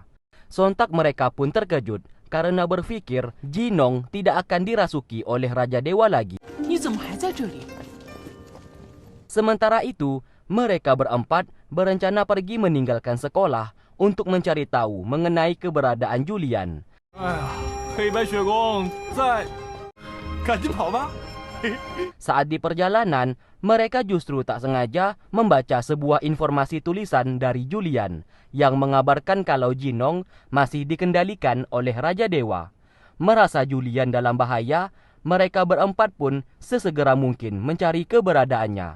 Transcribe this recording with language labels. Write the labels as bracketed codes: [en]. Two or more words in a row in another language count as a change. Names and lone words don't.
[id] Sontak mereka pun terkejut karena berpikir Jinong tidak akan dirasuki oleh Raja Dewa lagi. Sementara itu, mereka berempat berencana pergi meninggalkan sekolah untuk mencari tahu mengenai keberadaan Julian. [zh] 黑白雪公在，赶紧跑吧！ [id] Saat di perjalanan, mereka justru tak sengaja membaca sebuah informasi tulisan dari Julian yang mengabarkan kalau Jinong masih dikendalikan oleh Raja Dewa. Merasa Julian dalam bahaya, mereka berempat pun sesegera mungkin mencari keberadaannya.